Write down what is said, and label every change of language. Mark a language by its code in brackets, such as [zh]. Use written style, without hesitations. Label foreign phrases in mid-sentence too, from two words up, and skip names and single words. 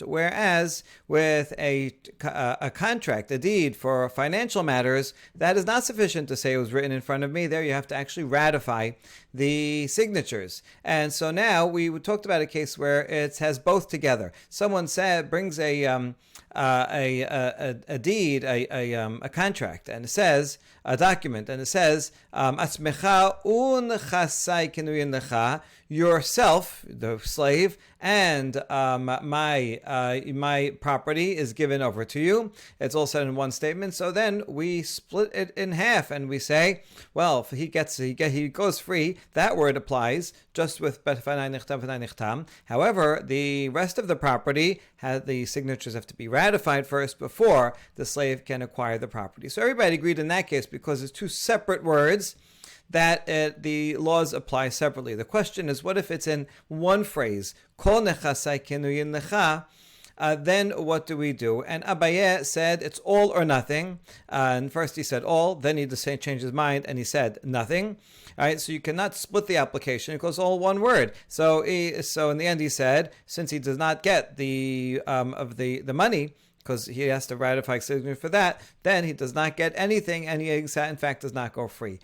[en] Whereas with a contract, a deed for financial matters, that is not sufficient to say it was written in front of me. There you have to actually ratify the signatures. And so now we talked about a case where it has both together. Someone brings a deed, a contract, and it says a document, and it says [arc] Atzmecha un chasai kenuyin lecha, [en] yourself, the slave, and my property is given over to you. It's all said in one statement. So then we split it in half, and we say, well, if he goes free. That word applies just with [arc] Befanai Nichtam Befanai Nichtam. [en] However, the rest of the property the signatures have to be ratified first before the slave can acquire the property. So everybody agreed in that case because it's two separate words that the laws apply separately. The question is, what if it's in one phrase? [arc] Kol nechasai kenuyin lecha. [en] Then what do we do? And Abaye said it's all or nothing. And first he said all, then he changed his mind and he said nothing. All right, so you cannot split the application. It goes all one word. So in the end he said, since he does not get the money, because he has to ratify signature for that, then he does not get anything, and he in fact does not go free.